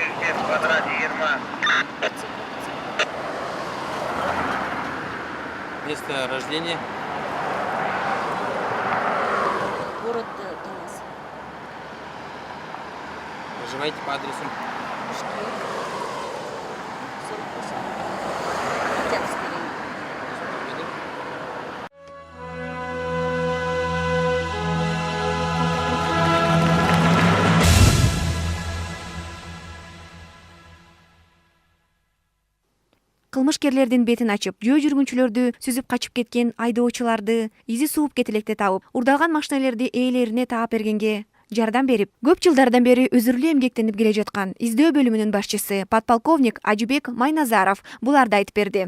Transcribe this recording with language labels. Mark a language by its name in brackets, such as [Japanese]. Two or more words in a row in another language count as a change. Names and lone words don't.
[Russian] Место рождения? Город Даллас. Проживаете по адресу? Что? 48. Октябрьский район. [Kyrgyz] Кылмышкерлердин бетин ачып, жөө жүргүнчүлөрдү сүзүп качып кеткен айдоочуларды изи сууп кетилекте табып, урдалган машиналерди ээлерине таап бергенге жардам берип, көп жылдардан бери өзүрлүү эмгектенип келе жаткан издөө бөлүмүнүн башчысы подполковник Ажыбек Майназаров буларды айтып берди.